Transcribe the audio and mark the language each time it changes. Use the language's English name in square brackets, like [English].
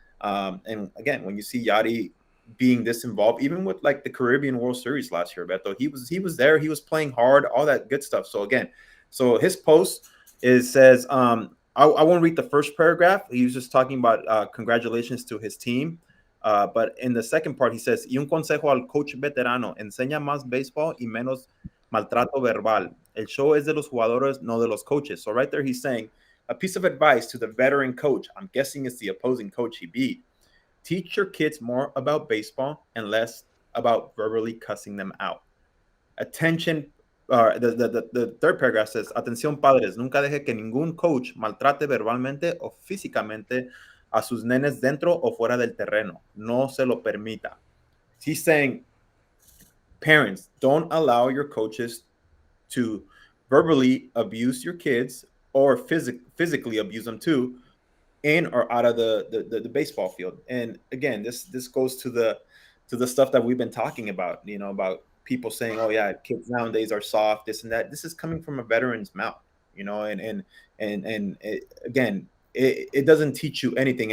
[English] And again, when you see Yadi being this involved, even with like the Caribbean World Series last year, Beto, he was there, he was playing hard, all that good stuff. So again, his post says, I won't read the first paragraph. He was just talking about congratulations to his team. But in the second part, he says, [Spanish] y un consejo al coach veterano, enseña más béisbol y menos maltrato verbal. El show es de los jugadores, no de los coaches. [English] So right there, he's saying a piece of advice to the veteran coach. I'm guessing it's the opposing coach he beat. Teach your kids more about baseball and less about verbally cussing them out. Attention. The third paragraph says, [Spanish] atención padres, nunca deje que ningún coach maltrate verbalmente o físicamente a sus nenes dentro o fuera del terreno. No se lo permita. [English] He's saying, parents, don't allow your coaches to verbally abuse your kids or physically abuse them too, in or out of the baseball field. And again, this goes to the stuff that we've been talking about, about people saying, oh yeah, kids nowadays are soft, this and that. This is coming from a veteran's mouth, and again, it doesn't teach you anything.